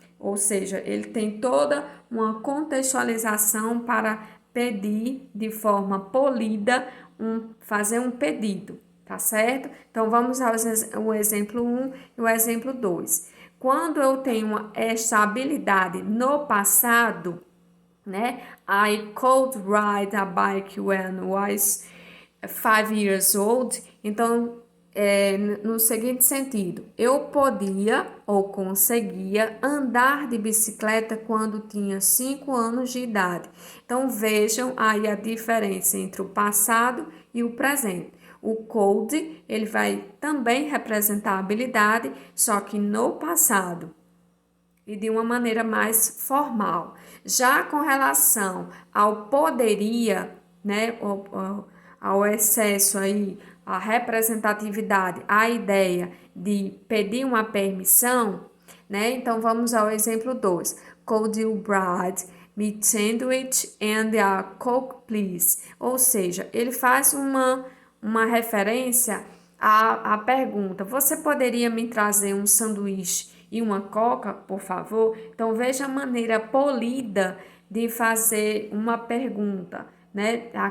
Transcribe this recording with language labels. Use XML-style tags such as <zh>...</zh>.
<pt>Ou seja, ele tem toda uma contextualização para pedir de forma polida, fazer um pedido, tá certo? Então, vamos ao exemplo 1 e o exemplo 2. Quando eu tenho esta habilidade no passado, né?</pt> <en>I could ride a bike when I was 5 years old.</en> <pt>Então, no seguinte sentido, eu podia ou conseguia andar de bicicleta quando tinha 5 anos de idade. Então, vejam aí a diferença entre o passado e o presente. O could, ele vai também representar a habilidade, só que no passado e de uma maneira mais formal. Já com relação ao poderia, né, ao excesso aí, a representatividade, a ideia de pedir uma permissão, né? Então vamos ao exemplo 2.</pt> <en>Could you bring me sandwich and a Coke, please?</en> <pt>Ou seja, ele faz uma referência à pergunta: você poderia me trazer um sanduíche e uma coca, por favor? Então veja a maneira polida de fazer uma pergunta, né?</pt>